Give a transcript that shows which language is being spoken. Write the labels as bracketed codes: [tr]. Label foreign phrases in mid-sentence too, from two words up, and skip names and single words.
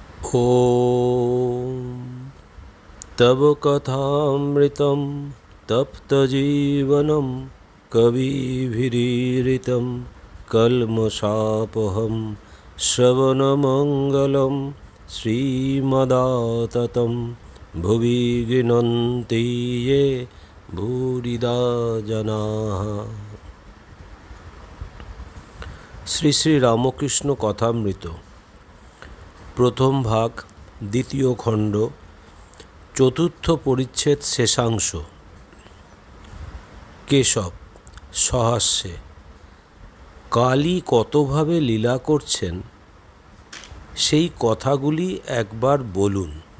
[sa] ॐ तव कथामृतं तप्तजीवनं कविभिरीरितं कल्मषापहं श्रवणमङ्गलं श्रीमदाततं भुवि गृह्णन्ति ये भूरिदा जनाः। [bn] শ্রী শ্রী রামকৃষ্ণ কথামৃত প্রথম ভাগ দ্বিতীয় খণ্ড চতুর্থ পরিচ্ছেদ শেষাংশ। কেশব সহাস্যে কালী কতভাবে লীলা করছেন সেই কথাগুলি একবার বলুন।